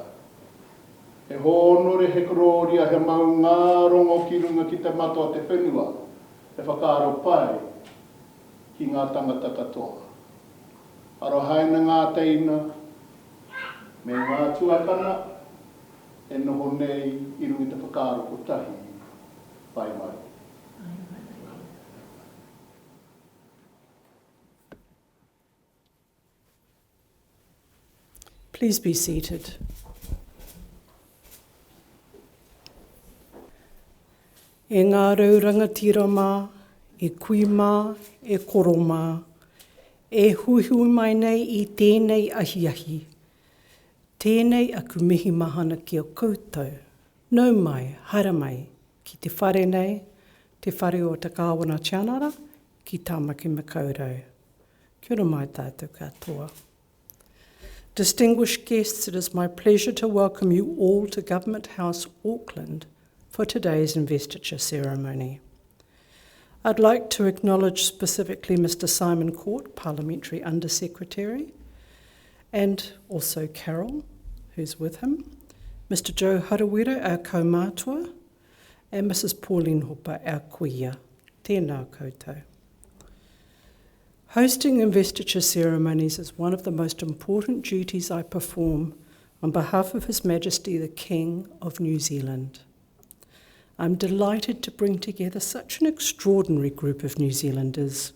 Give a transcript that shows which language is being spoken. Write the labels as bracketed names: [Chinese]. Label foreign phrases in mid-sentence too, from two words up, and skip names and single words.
[Māori] He honore he kororia he maunga rongo ki runga ki te matua te whenua, he whakaaro pai ki ngā tangata katoa. Aro haina ngā teina, me ngā tuakana, e noho nei i rungi te whakaaro ko tahi, pai mai. [English] Please be seated. [Māori] E ngā rauranga tira mā, e kui mā, e koro mā, e huihui mai nei i tēnei ahiahi. Tēnei aku mihi mahana ki o koutou. Nau mai, hara mai, ki te whare nei, te whare o te kāwana tianara, ki tāmaki makaurau. Kia ora mai tātou katoa. [English] Distinguished guests, it is my pleasure to welcome you all to Government House, Auckland, for today's investiture ceremony. I'd like to acknowledge specifically Mr. Simon Court, Parliamentary Under-Secretary, and also Carol, who's with him, Mr. Joe Harawira, our kaumātua, and Mrs. Pauline Hopa, our kuia. [Māori] Tēnā koutou. [English] Hosting investiture ceremonies is one of the most important duties I perform on behalf of His Majesty the King of New Zealand. I'm delighted to bring together such an extraordinary group of New Zealanders.